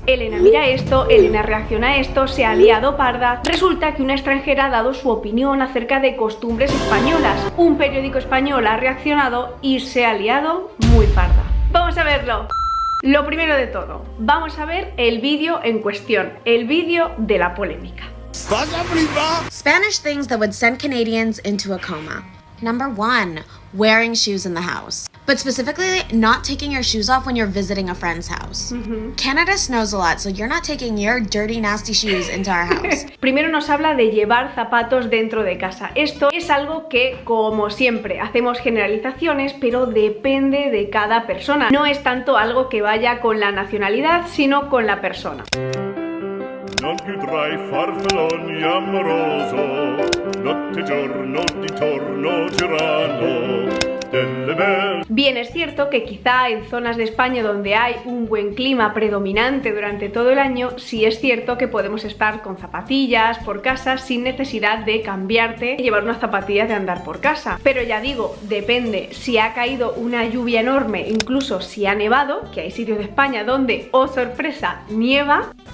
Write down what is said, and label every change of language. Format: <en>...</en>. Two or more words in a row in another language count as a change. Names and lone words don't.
<es>Elena mira esto, Elena reacciona a esto, se ha liado parda. Resulta que una extranjera ha dado su opinión acerca de costumbres españolas. Un periódico español ha reaccionado y se ha liado muy parda. Vamos a verlo. Lo primero de todo, vamos a ver el vídeo en cuestión, el vídeo de la polémica.</es> <en>Spanish things that would send Canadians into a coma. Number 1, wearing shoes in the house. But specifically, not taking your shoes off when you're visiting a friend's house. Canada snows a lot, so you're not taking your dirty, nasty shoes into our house.</en> <es>Primero nos habla de llevar zapatos dentro de casa. Esto es algo que, como siempre, hacemos generalizaciones, pero depende de cada persona. No es tanto algo que vaya con la nacionalidad, sino con la persona.</es> <it>Non più tra i farfalloni amoroso, notte giorno di torno girano.</it> <es>Bien, es cierto que quizá en zonas de España donde hay un buen clima predominante durante todo el año, sí es cierto que podemos estar con zapatillas por casa sin necesidad de cambiarte y llevar unas zapatillas de andar por casa. Pero ya digo, depende, si ha caído una lluvia enorme, incluso si ha nevado, que hay sitios de España donde, oh sorpresa, nieva.</es>